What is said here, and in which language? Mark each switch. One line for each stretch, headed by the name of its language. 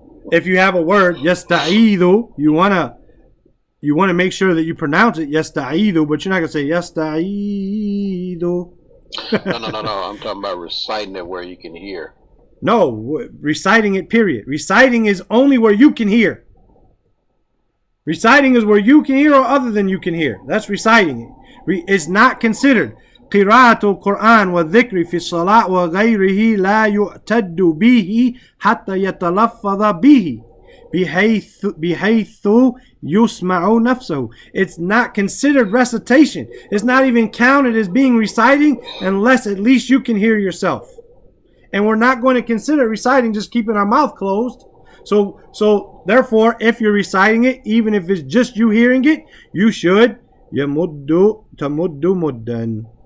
English: If you have a word, yasta'idhu, you wanna make sure that you pronounce it yasta'idhu, but you're not gonna say yasta'idhu. No. I'm talking about reciting it where you can hear. No, reciting it, period. Reciting is only where you can hear. Reciting is where you can hear or other than you can hear. That's reciting it. It's not considered.
Arabic: قراءة القرآن والذكر في الصلاة وغيره لا يعتد به حتى يتلفظ به بحيث يسمع نفسه.
English: It's not considered recitation. It's not even counted as being reciting unless at least you can hear yourself. And we're not going to consider reciting just keeping our mouth closed. So therefore, if you're reciting it, even if it's just you hearing it, you should
Arabic: يمد تمد مدا.